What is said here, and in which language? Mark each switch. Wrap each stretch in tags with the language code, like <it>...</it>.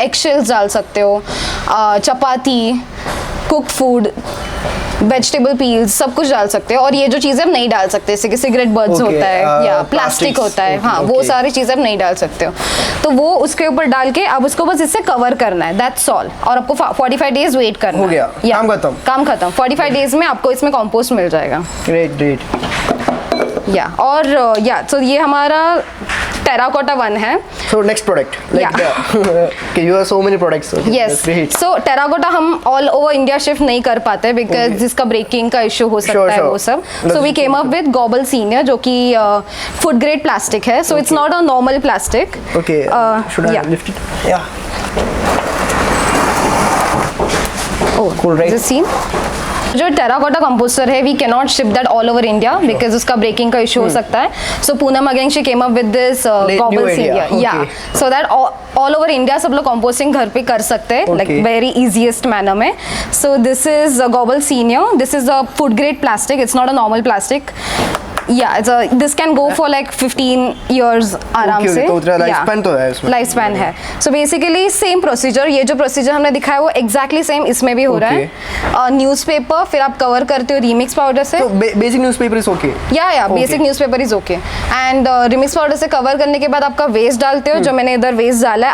<hi>Eggshells डाल सकते हो. चपाती, कुक्ड फूड, वेजिटेबल पील्स, सब कुछ डाल सकते हो. और ये जो चीज़ें आप नहीं डाल सकते, जैसे कि सिगरेट बर्ड्स होता है या प्लास्टिक होता है, हाँ, वो सारी चीज़ें आप नहीं डाल सकते हो. तो वो उसके ऊपर डाल के अब उसको बस इससे कवर करना है.</hi> <en>That's all.</en> <hi>और आपको 45 days वेट करना हो गया. काम खत्म. 45 days में आपको इसमें कंपोस्ट मिल जाएगा.</hi> <en>Great.</en> <hi>या, और या, तो ये हमारा टेराकोटा 1 है.</hi> <en>So next product, like okay, you have so many products. Yes.</en> <hi>So terracotta हम ऑल ओवर इंडिया शिफ्ट नहीं कर पाते बिकॉज जिसका ब्रेकिंग का इशू हो सकता है वो सब.</hi> <en>so we came up with Gobble Senior</en> <hi>जो कि फूड ग्रेड प्लास्टिक है.</hi> <en>So it's not a normal plastic. Okay. Should I lift it? Yeah. Oh, cool, right? Is it seen?</en> <hi>जो टेराकोटा कंपोस्टर है,</hi> <en>we can not ship that all over India because</en> <hi>उसका breaking का issue हो सकता है.</hi> <en>so Poonam again she came up with this Gobble Senior, yeah, so that all over India</en> <hi>सब लोग कंपोस्टिंग घर पे कर सकते हैं,</hi> <en>Like very easiest manner में. So this is Gobble Senior. This is a food grade plastic. It's not a normal plastic. yeah, this can go for like 15 years</en> <hi>आराम</hi> <en>Okay,</en> <hi>से. तो उतना lifespan तो है इसमें. लाइफ स्पैन है. So basically same procedure, ये जो प्रोसीजर हमने दिखाया वो एग्जैक्टली सेम इसमें भी हो रहा है. न्यूज़पेपर फिर आप कवर करते हो रीमिक्स पाउडर से.</hi> <en>तो basic newspaper is okay. Yeah basic newspaper is okay.</en> <hi>And remix powder से कवर करने के बाद आपका वेस्ट डालते हो, जो मैंने इधर वेस्ट डाला है.</hi>